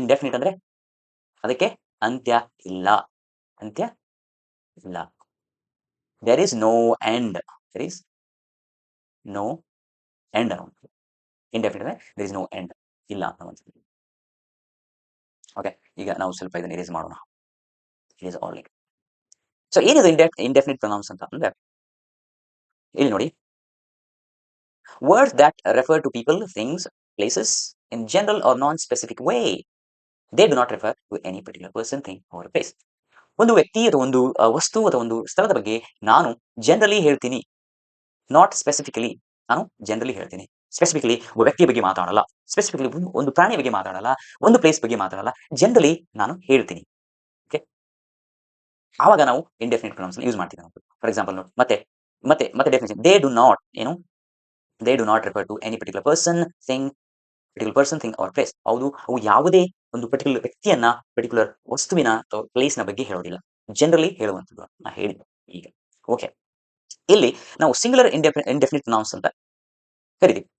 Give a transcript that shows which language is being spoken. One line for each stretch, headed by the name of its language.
Kannada: Indefinite ಅಂದ್ರೆ ಅದಕ್ಕೆ ಅಂತ್ಯ ಇಲ್ಲ, ಅಂತ್ಯ ಇಲ್ಲ.
English: There is no end, there is no end ಅನ್ನುವಂಥದ್ದು.
Kannada: ಇಂಡೆಫಿನಿಟ್ ಅಂದ್ರೆ
English: there is no end,
Kannada: ಇಲ್ಲ ಅನ್ನುವಂಥದ್ದು. ಓಕೆ, ಈಗ ನಾವು ಸ್ವಲ್ಪ ಇದನ್ನ ಇರೇಸ್ ಮಾಡೋಣ.
English: It is all.
Kannada: ಸೊ ಏನಿದೆ ಇಂಡೆಫಿನಿಟ್ ಪ್ರೊನೌನ್ಸ್ ಅಂತ ಅಂದ್ರೆ, ಇಲ್ಲಿ ನೋಡಿ,
English: words that refer to people, things, places in general or non-specific way. They do not refer to any particular person, thing or place.
Kannada: ಒಂದು ವ್ಯಕ್ತಿ ಅಥವಾ ಒಂದು ವಸ್ತು ಅಥವಾ ಒಂದು ಸ್ಥಳದ ಬಗ್ಗೆ ನಾನು ಜನರಲಿ ಹೇಳ್ತೀನಿ,
English: Not specifically.
Kannada: ನಾನು ಜನರಲಿ ಹೇಳ್ತೀನಿ, ಸ್ಪೆಸಿಫಿಕಲಿ ಒಬ್ಬ ವ್ಯಕ್ತಿಯ ಬಗ್ಗೆ ಮಾತಾಡಲ್ಲ, ಸ್ಪೆಸಿಫಿಕಲಿ ಒಂದು ಪ್ರಾಣಿಯ ಬಗ್ಗೆ ಮಾತಾಡಲ್ಲ, ಒಂದು ಪ್ಲೇಸ್ ಬಗ್ಗೆ ಮಾತಾಡಲ್ಲ, ಜನರಲಿ ನಾನು ಹೇಳ್ತೀನಿ. ಓಕೆ, ಆವಾಗ ನಾವು ಇಂಡೆಫಿನಿಟ್ ಪ್ರೊನೌನ್ಸ್ ಯೂಸ್ ಮಾಡ್ತೀವಿ ನಾವು.
English: for example
Kannada: ನೋಡಿ, ಮತ್ತೆ ಮತ್ತೆ ಮತ್ತೆ
English: Definition, they do not they do not refer to any particular person, thing or place.
Kannada: ಅವು ಯಾವುದೇ ಒಂದು ಪರ್ಟಿಕ್ಯುಲರ್ ವ್ಯಕ್ತಿಯನ್ನ, ಪರ್ಟಿಕ್ಯುಲರ್ ವಸ್ತುವಿನ ಅಥವಾ ಪ್ಲೇಸ್ ನ ಬಗ್ಗೆ ಹೇಳೋದಿಲ್ಲ, ಜನರಲಿ ಹೇಳುವಂಥದ್ದು ನಾ ಹೇಳಿದ್ದೆ ಈಗ. ಓಕೆ, ಇಲ್ಲಿ ನಾವು ಸಿಂಗುಲರ್ ಇಂಡೆಫಿನಿಟ್ ಪ್ರೊನೌನ್ಸ್ ಅಂತ ಕರಿತೀವಿ.